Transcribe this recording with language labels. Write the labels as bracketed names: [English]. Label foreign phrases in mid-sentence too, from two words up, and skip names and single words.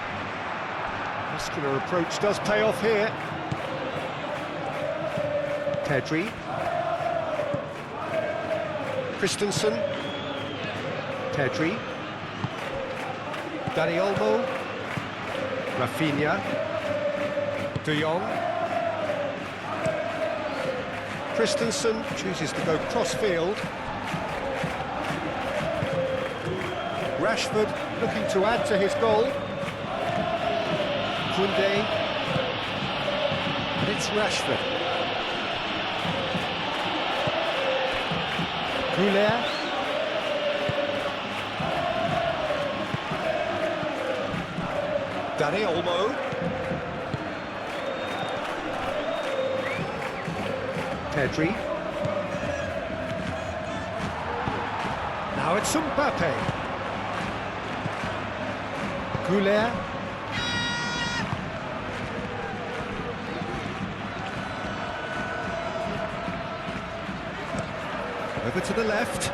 [English] Muscular approach does pay off here. Pedri. Christensen. Pedri. Dani Olmo. Rafinha. De Jong. Christensen chooses to go cross-field. Rashford looking to add to his goal. Koundé. And it's Rashford. Goulart. Dani Olmo. Pedri. Now it's Mbappe. Goulart. Over to the left.